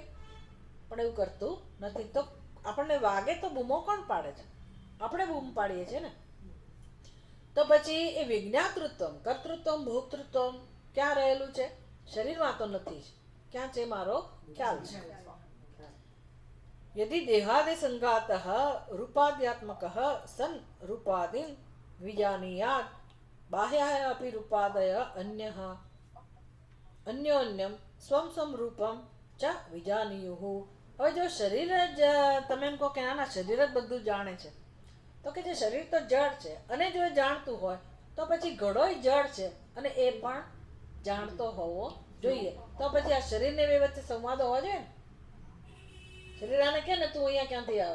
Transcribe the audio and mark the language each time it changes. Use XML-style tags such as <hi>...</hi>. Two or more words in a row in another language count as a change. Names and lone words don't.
<gu>પણ એવું કરતું નથી. તો આપણને વાગે તો બૂમો કોણ પાડે છે? આપણે બૂમ પાડીએ છીએ ને. તો પછી એ</gu> <sa>વિજ્ઞાતૃત્વમ, કર્તૃત્વમ, ભોક્તૃત્વમ</sa> <gu>ક્યાં રહેલું છે? શરીરમાં તો નથી. ક્યાં છે? મારો ખ્યાલ છે.</gu> <sa>यदि देहादि संघातः रूपाद्यात्मकः सन् रूपादिं विजानीयात् बाह्यः अपि रूपादय अन्यः अन्योन्यम स्वं स्वं रूपम च विजानीयुः.</sa> <gu>હવે જો શરીર જ તમે એમ કહો કે ના શરીર જ બધું જાણે છે, તો કે જે શરીર તો જડ છે, અને જો એ જાણતું હોય તો પછી ઘડોય જડ છે અને એ પણ જાણતો હોવો જોઈએ. તો પછી આ શરીરને બે વચ્ચે સંવાદ હોવો જોઈએ ને. શરીર આને કે ને તું અહીંયા ક્યાંથી આવ્યો?</gu>